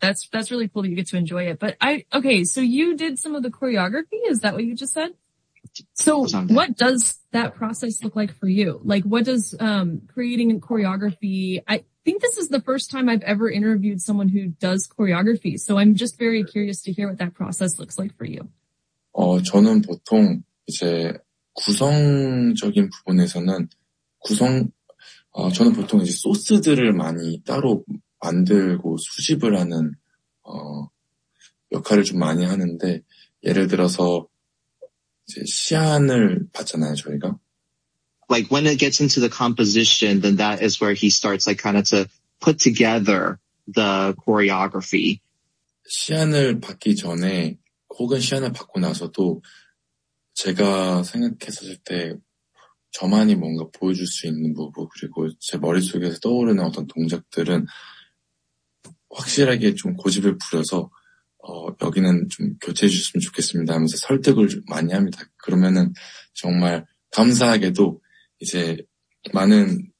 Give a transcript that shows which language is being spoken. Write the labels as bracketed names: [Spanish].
[English] That's really cool that you get to enjoy it. But so you did some of the choreography. Is that what you just said? So what does that process look like for you? Like what does, creating a choreography? I think this is the first time I've ever interviewed someone who does choreography. So I'm just very curious to hear what that process looks like for you. [Korean] 저는 보통 이제 구성적인 부분에서는 저는 보통 이제 소스들을 많이 따로 만들고 수집을 하는 역할을 좀 많이 하는데 예를 들어서 이제 시안을 받잖아요 저희가. [English] Like when it gets into the composition, then that is where he starts like kind of to put together the choreography. [Korean] 시안을 받기 전에 혹은 시안을 받고 나서도 제가 생각했었을 때. 저만이 뭔가 보여줄 수 있는 부분 그리고 제 머릿속에서 떠오르는 어떤 동작들은 확실하게 좀 고집을 부려서 여기는 좀 교체해 주셨으면 좋겠습니다 하면서 설득을 좀 많이 합니다. 그러면은 정말 감사하게도 이제 많은